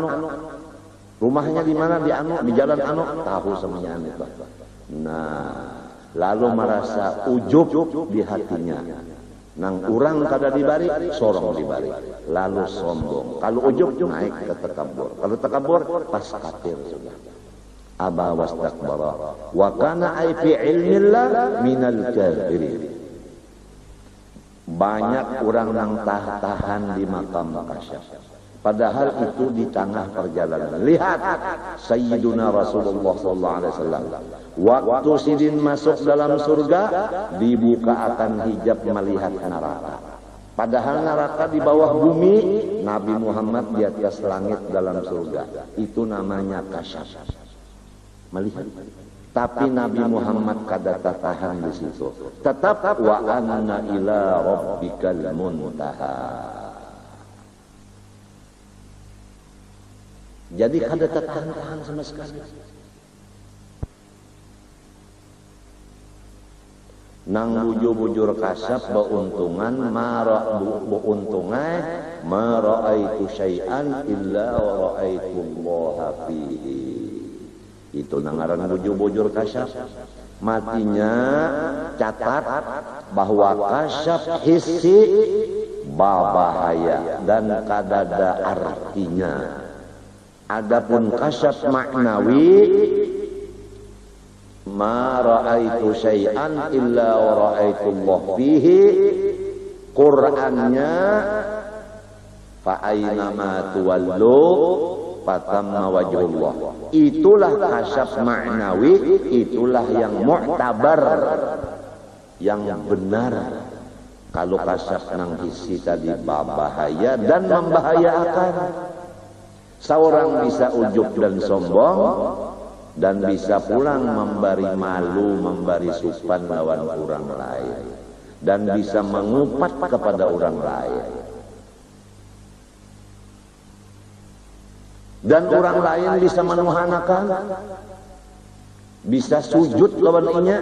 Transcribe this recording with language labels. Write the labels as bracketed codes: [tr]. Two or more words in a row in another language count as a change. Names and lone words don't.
[bjn] Rumahnya di mana di anu, di jalan anu, tahu semuanya itu. Nah, lalu merasa ujub di hatinya. Nang urang kada dibari, sorong dibari. Lalu sombong. Kalau ujub naik ke takabur. Kalau takabur pas kafir sudah. [ar] أبى واستكبر وكان أي في علم الله من الكافرين. [bjn] Banyak orang yang tahan di makam kasyaf. Padahal itu di tengah perjalanan. Lihat Sayyiduna Rasulullah [ar] صلى الله عليه وسلم. [bjn] Waktu sidin masuk dalam surga, dibuka akan hijab melihat neraka. Padahal neraka di bawah bumi, Nabi Muhammad di atas langit dalam surga. Itu namanya kasyaf. Melihat. Tapi Nabi Muhammad kada tahan di situ. Tetap [ar] وأن إلى ربك المنتهى. [bjn] Jadi kada tahan sama sekali. Nang bujur-bujur kasyaf beuntungan [ar] ما رأيت شيئا إلا ورأيت الله فيه. [bjn] Itu nangaran bujur-bujur kasyaf. Matinya catat bahwa kasyaf hissi bahaya dan kadada artinya. Adapun kasyaf maknawi [ar] ما رأيت شيئا إلا ورأيت الله فيه. [bjn] Qur'annya [ar] فأينما تولوا فثم وجه الله. [id] Itulah kasyaf maknawi, itulah yang mu'tabar, yang benar. [bjn] Kalau kasyaf nang hisi tadi bahaya dan membahayakan. Seorang bisa ujub dan sombong, dan bisa pulang memberi malu, memberi supan lawan orang lain, dan bisa mengupat kepada orang lain. Dan orang lain bisa menuhanakan, bisa sujud lawan inya.